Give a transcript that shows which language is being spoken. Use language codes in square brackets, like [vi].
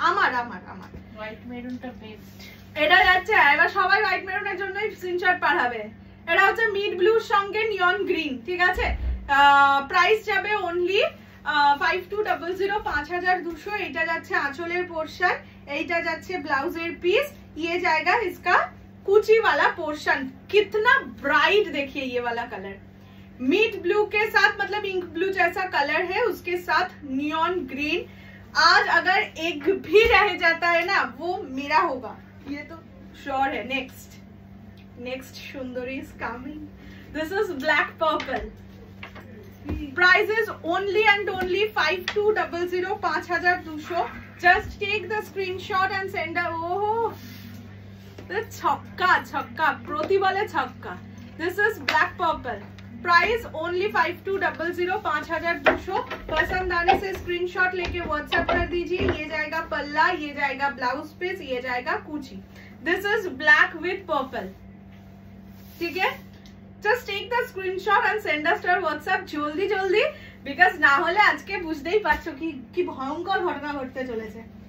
[bn] আমার white মেরুনটা best. এটা যাচ্ছে, এবার সবাই হোয়াইট মেরুনের জন্যই স্ক্রিনশট পাঠাবে। এটা হচ্ছে মিড ব্লুর সঙ্গে নিয়ন গ্রিন, ঠিক আছে। প্রাইস যাবে অনলি 5200, 5200। এটা যাচ্ছে আঁচলের পোর্শন, এইটা যাচ্ছে ব্লাউজের পিস, [hi] ये जाएगा इसका कुची वाला पोर्शन। कितना ब्राइट देखिए ये वाला कलर, मीट ब्लू के साथ, मतलब इंक ब्लू जैसा कलर है, उसके साथ नियॉन ग्रीन। आज अगर एक भी रह जाता है ना, वो मेरा होगा, ये तो श्योर है। [en] Next Sundari is coming. This is black purple. Price is only and only 5200, 5200। Just take the screenshot and send. [bn] ओहो ছক্কা ছক্কা, প্রতি বলে ছক্কা। [en] This is black purple. Price only 5200 5200। [hi] पसंद आने से स्क्रीनशॉट लेके व्हाट्सएप कर दीजिए। ये जाएगा पल्ला, ये जाएगा ब्लाउज पीस, ये जाएगा कुची। [en] this is black with purple, [hi] ठीक है। [en] Just take the screenshot and send us to our WhatsApp [bn] জলদি জলদি, because না হলে আজকে বুঝতেই পারছো কি ভয়ঙ্কর ঘটনা ঘটতে চলেছে।